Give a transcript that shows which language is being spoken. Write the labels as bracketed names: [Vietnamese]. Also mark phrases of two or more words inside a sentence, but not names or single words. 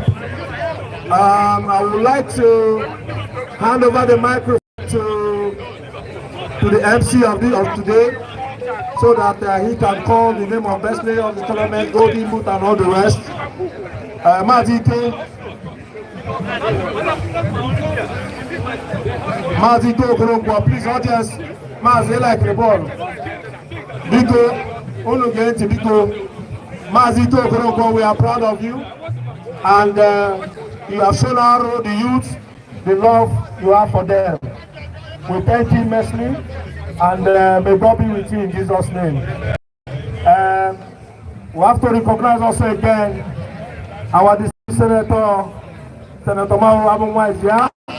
[English] I would like to hand over the microphone to the MC of today, so that he can call the name of best player of the tournament, golden boot and all the rest. Mazi Okoronkwo, please audience, Mazi like the ball. [Igbo] Biko, Olugenti Biko, [English] Mazi Okoronkwo, we are proud of you, and you have shown our the youth the love you have for them. We thank you immensely, and may God be with you in Jesus' name. We have to recognize also again our distinguished Senator Mazi.